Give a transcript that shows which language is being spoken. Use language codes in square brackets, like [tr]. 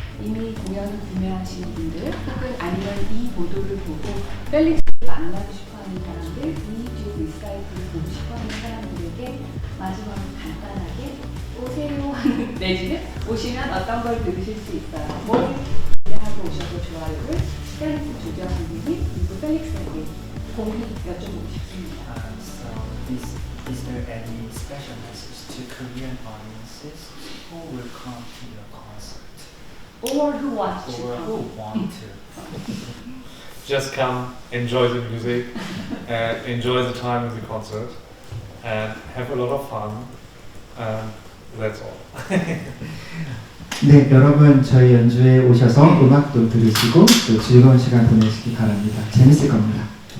[ko] 이미 공연을 구매하신 분들 혹은 아니면 이 보도를 보고 펠릭스를 만나고 싶어하는 사람들, 이 리사이클을 보고 싶어하는 사람들에게 마지막으로 간단하게 오세요 하는 내지는 오시면 어떤 걸 들으실 수 있어요. 뭘 기대하고 오셔도 좋아요를 피아니스트 조정님이 그리고 펠릭스에게 공히 여쭤보고 싶습니다. [en] Is there any special message to Korean audiences who will come to your concert? Or who wants to Or come? who want to? Just come, enjoy the music, and enjoy the time of the concert, and have a lot of fun. That's all. [ko] 네, 여러분 저희 연주에 오셔서 음악도 들으시고 또 즐거운 시간 보내시기 바랍니다. 재밌을 겁니다.